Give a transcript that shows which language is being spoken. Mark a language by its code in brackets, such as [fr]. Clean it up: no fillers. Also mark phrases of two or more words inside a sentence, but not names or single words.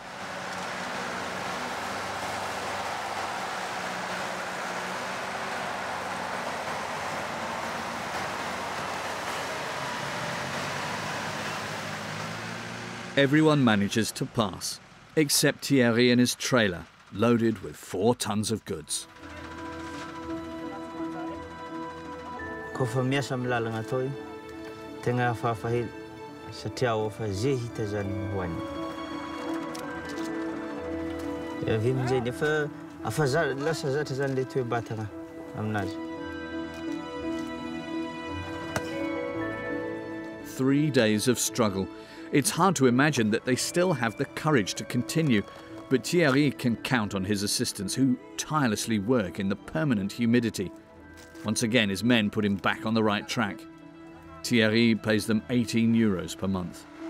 [en] Everyone manages to pass, except Thierry and his trailer, loaded with 4 tons of goods. [mg] Kofa miasa amin'ny lalagna atao tegna hafahafa hely satria efa zay hita zany hoany. Avy amin'izay nefa afa lasa zatra zany le toe-batagna aminazy. [en] 3 days of struggle. It's hard to imagine that they still have the courage to continue, but Thierry can count on his assistants who tirelessly work in the permanent humidity. Once again, his men put him back on the right track. Thierry pays them €18 per month.